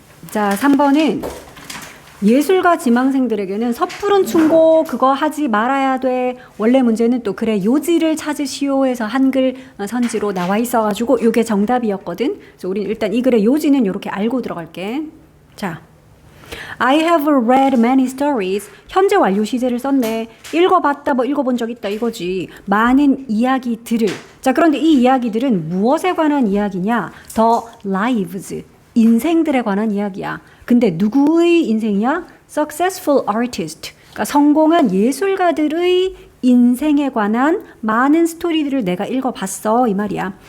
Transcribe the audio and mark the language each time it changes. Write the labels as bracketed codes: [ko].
[ko] 자, 3번은 예술가 지망생들에게는 섣부른 충고 그거 하지 말아야 돼. 원래 문제는 또 그래 요지를 찾으시오 해서 한글 선지로 나와 있어가지고 이게 정답이었거든. 그래서 우린 일단 이 글의 요지는 이렇게 알고 들어갈게. 자, [en] I have read many stories. [ko] 현재 완료 시제를 썼네. 읽어봤다 뭐 읽어본 적 있다 이거지. 많은 이야기들을. 자, 그런데 이 이야기들은 무엇에 관한 이야기냐? The lives. 인생들에 관한 이야기야. 근데 누구의 인생이야? [en] Successful artist. [ko] 그러니까 성공한 예술가들의 인생에 관한 많은 스토리들을 내가 읽어봤어 이 말이야.